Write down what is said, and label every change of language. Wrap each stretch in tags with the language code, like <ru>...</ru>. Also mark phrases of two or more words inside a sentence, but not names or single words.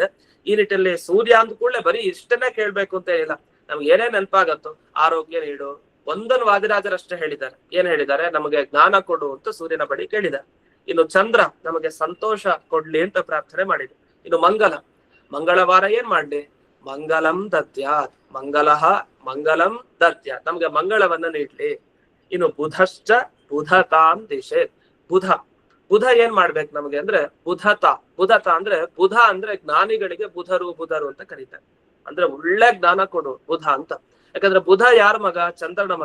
<kn>ಈ ನಿಟ್ಟಿನಲ್ಲಿ ಸೂರ್ಯ ಅಂದ ಕೂಡಲೇ ಬರೀ ಇಷ್ಟನ್ನೇ ಕೇಳ್ಬೇಕು ಅಂತ ಇಲ್ಲ. ನಮ್ಗೆ ಏನೇನ್ ನೆನಪಾಗತ್ತೋ ಆರೋಗ್ಯ ನೀಡು. ಒಂದನ್ನು ವಾದಿರಾಜರಷ್ಟೇ ಹೇಳಿದ್ದಾರೆ. ಏನ್ ಹೇಳಿದ್ದಾರೆ? ನಮಗೆ ಜ್ಞಾನ ಕೊಡು ಅಂತ ಸೂರ್ಯನ ಬಳಿ ಕೇಳಿದ್ದಾರೆ. ಇನ್ನು ಚಂದ್ರ ನಮಗೆ ಸಂತೋಷ ಕೊಡ್ಲಿ ಅಂತ ಪ್ರಾರ್ಥನೆ ಮಾಡಿದೆ. ಇನ್ನು ಮಂಗಳವಾರ ಏನ್ ಮಾಡ್ಲಿ?</kn> <sa>ಮಂಗಲಂ ದದ್ಯಾತ್, ಮಂಗಲಂ ದದ್ಯಾತ್,</sa> <kn>ನಮ್ಗೆ ಮಂಗಳವನ್ನ ನೀಡ್ಲಿ.</kn> <sa>ಇನ್ನು ಬುಧಶ್ಚ ಬುಧತಾಂ ದಿಶೆ.</sa> <kn>ಬುಧ ಏನ್ ಮಾಡ್ಬೇಕು ನಮಗೆ ಅಂದ್ರೆ ಬುಧತ ಅಂದ್ರೆ ಬುಧ ಅಂದ್ರೆ ಜ್ಞಾನಿಗಳಿಗೆ ಬುಧರು ಅಂತ ಕರೀತಾರೆ. ಅಂದ್ರೆ ಒಳ್ಳೆ ಜ್ಞಾನ ಕೊಡು ಬುಧ ಅಂತ. ಯಾಕಂದ್ರೆ ಬುಧ ಯಾರ ಮಗ? ಚಂದ್ರನ ಮಗ.</kn>